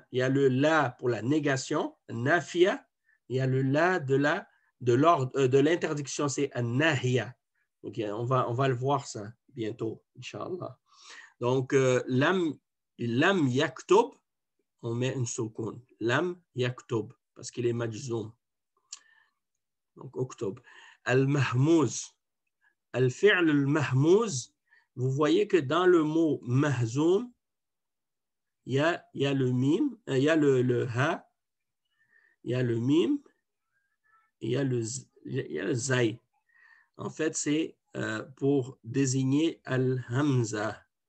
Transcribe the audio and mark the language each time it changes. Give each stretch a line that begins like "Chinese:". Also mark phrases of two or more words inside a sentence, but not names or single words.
French: Il y a le la pour la négation, nafiya, il y a le la de l'interdiction, c'est nahiya. Donc, on va le voir ça bientôt, Inch'Allah. Donc,
Arabic: لم يكتب,
French: on met une soukoun.
Arabic: لم يكتب,
French: parce qu'il est majzoum. Donc, octobre.
Arabic: المهموز. الفعل المهموز,
French: vous voyez que dans le mot mahzoum, il y a le mim, il y a le ha, il y a le mim, il y a le zay. En fait, c'est pour désigner al-hamza.